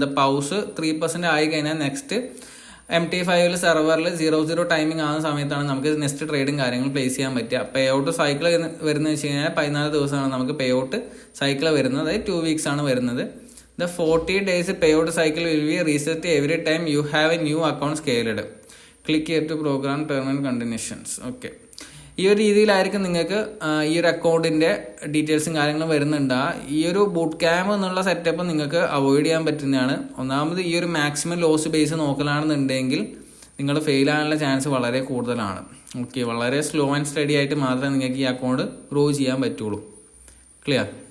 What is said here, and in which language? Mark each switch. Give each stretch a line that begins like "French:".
Malayalam: The pause 3% ആയി കഴിഞ്ഞാൽ next MT5 സെർവറിൽ 00 ടൈമിംഗ് ആകുന്ന സമയത്താണ് നമുക്ക് നെക്സ്റ്റ് ട്രേഡിങ് കാര്യങ്ങൾ പ്ലേസ് ചെയ്യാൻ പറ്റുക. പേ ഔട്ട് സൈക്കിൾ വരുന്നത് വെച്ച് കഴിഞ്ഞാൽ 14 ദിവസമാണ് നമുക്ക് പേ ഔട്ട് സൈക്കിൾ വരുന്നത്. അതായത് 2 weeks ആണ് വരുന്നത്.
English: The 40 days payout cycle will be reset every time you have a new account scaled. Click here to program term and conditions.
Malayalam: Okay, ഈ ഒരു രീതിയിലായിരിക്കും നിങ്ങൾക്ക് ഈ ഒരു അക്കൗണ്ടിൻ്റെ ഡീറ്റെയിൽസും കാര്യങ്ങളും വരുന്നുണ്ട്. ഈ ഒരു ബൂട്ട് ക്യാമ്പ് എന്നുള്ള സെറ്റപ്പ് നിങ്ങൾക്ക് അവോയ്ഡ് ചെയ്യാൻ പറ്റുന്നതാണ്. ഒന്നാമത് ഈ ഒരു മാക്സിമം ലോസ് ബേസ് നോക്കലാണെന്നുണ്ടെങ്കിൽ നിങ്ങൾ ഫെയിൽ ആകാനുള്ള ചാൻസ് വളരെ കൂടുതലാണ്. ഓക്കെ, വളരെ സ്ലോ ആൻഡ് സ്റ്റഡി ആയിട്ട് മാത്രമേ നിങ്ങൾക്ക് ഈ അക്കൗണ്ട് ഗ്രോ ചെയ്യാൻ പറ്റുള്ളൂ. ക്ലിയർ?